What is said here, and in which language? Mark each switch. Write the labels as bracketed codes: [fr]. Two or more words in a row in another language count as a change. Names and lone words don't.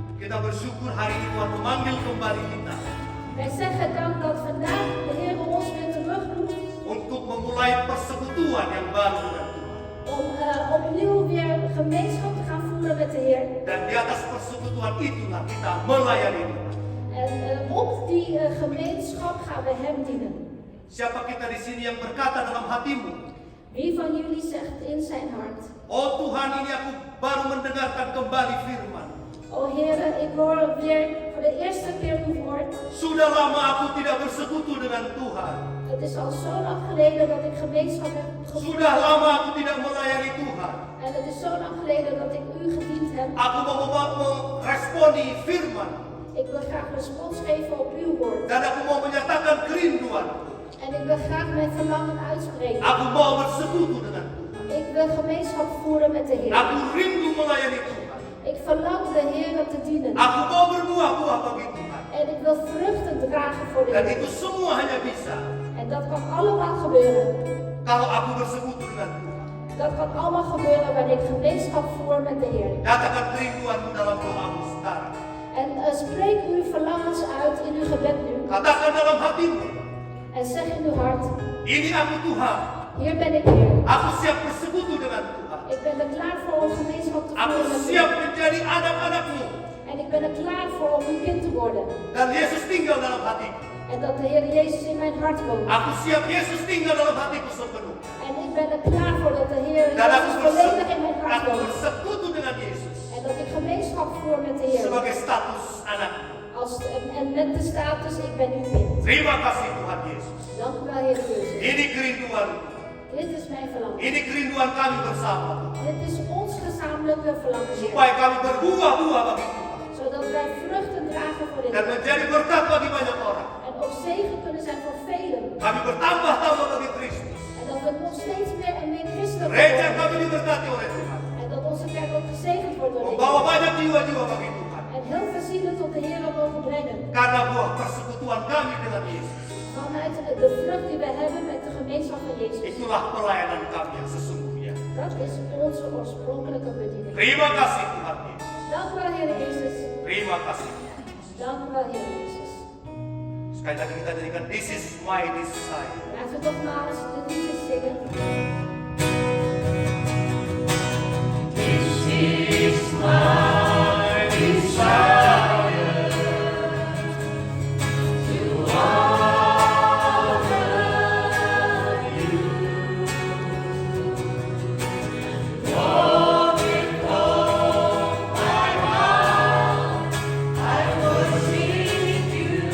[id] kita bersyukur hari ini Tuhan memanggil kembali kita [nl] Wij zeggen dank dat vandaag de Heer ons weer terugroept [id] untuk memulai persekutuan yang baru dengan Tuhan. [nl] om opnieuw weer gemeenschap te gaan voeren met de Heer. [id] Dan di atas persekutuan itulah kita melayani Tuhan. [nl] En op die gemeenschap gaan we Hem dienen. [id] Siapa kita di sini yang berkata dalam hatimu, [nl] Wie van jullie zegt in zijn hart, [id] oh Tuhan, ini aku baru mendengarkan kembali firman. [nl] O Heer, ik hoor weer voor de eerste keer uw woord. [id] Sudah lama aku tidak bersekutu dengan Tuhan. [nl] Het is al zo lang geleden dat ik gemeenschap heb gevoerd. [id] Sudah lama aku tidak melayani Tuhan. [nl] En het is zo lang geleden dat ik u gediend heb. [id] Aku mau meresponi firman. [nl] Ik wil graag respons geven op uw woord. [id] Dan aku mau menyatakan kerinduan. [nl] En ik wil graag mijn verlangen uitspreken. [id] Aku mau bersekutu dengan Tuhan. [nl] Ik wil gemeenschap voeren met de Heer. [id] Aku rindu melayani Tuhan. [nl] Ik verlang de Heer te dienen. [id] Aku mau berbuah-buah bagi Tuhan. [nl] En ik wil vruchten dragen voor de [id] Dan [nl] Heer. [id] itu semua hanya bisa [nl] En dat kan allemaal gebeuren. [id] kalau aku bersekutu dengan Tuhan. [nl] Dat kan allemaal gebeuren wanneer ik gemeenschap voer met de Heer. [id] Katakan kerinduanmu dalam doamu sekarang. [nl] En spreek uw verlangens uit in uw gebed nu. [id] Katakan dalam hatimu, [nl] En zeg in uw hart, [id] ini aku Tuhan. [nl] hier ben ik Heer. [id] Aku siap bersekutu dengan Tuhan. [nl] Ik ben er klaar voor om gemeenschap te [id] Aku [nl] voeren met [id] siap [nl] u. [id] menjadi anak-anakmu. [nl] En ik ben er klaar voor om uw kind te worden. [id] Dan Yesus tinggal dalam hatiku. [nl] En dat de Heer Jezus in mijn hart woont. [id] Aku siap Yesus tinggal dalam hatiku sepenuhnya. [nl] En ik ben er klaar voor dat de Heer [id] Dan aku [nl] Jezus volledig in mijn hart woont. [id] bersekutu dengan Yesus [nl] En dat ik gemeenschap voer met de Heer. [id] sebagai status anakmu. [nl] En met de status, ik ben uw kind. [id] Terima kasih Tuhan Yesus. [nl] Dank u wel, Heer Jezus. [id] Ini kerinduanku. [nl] Dit is mijn verlangen. [id] Ini kerinduan kami bersama. [nl] Dit is ons gezamenlijke verlangen, Heer. [id] Supaya kami berbuah-buah bagi Tuhan. [nl] Zodat wij vruchten dragen voor de [id] Dan [nl] Heer. [id] menjadi berkat bagi banyak orang. [nl] En ook zegen kunnen zijn voor velen. [id] Kami bertambah-tambah bagi Kristus. [nl] En dat we nog steeds meer en meer christen [id] Gereja [nl] worden. [id] kami diberkati oleh Tuhan. [nl] En dat onze kerk ook gezegend wordt door de [id] Membawa [nl] Heer. [id] banyak jiwa-jiwa bagi Tuhan. [nl] En heel veel zielen tot de Heer mogen brengen. [id] Karena buah persekutuan kami dengan Yesus. [nl] Vanuit de vrucht die we hebben met de gemeenschap van Jezus. [id] Itulah pelayanan kami yang sesungguhnya. [nl] Dat is onze oorspronkelijke bediening. [id] Terima kasih Tuhan Yesus. [nl] Dank u wel, Heer Jezus. [id] Terima kasih. [nl] Dank u wel, Heer Jezus. [id] Sekali lagi kita nyanyikan This is my desire. [nl] Laten we nogmaals de liedjes zingen. [en] This is my desire to honor you. Lord, with all my heart, I worship you.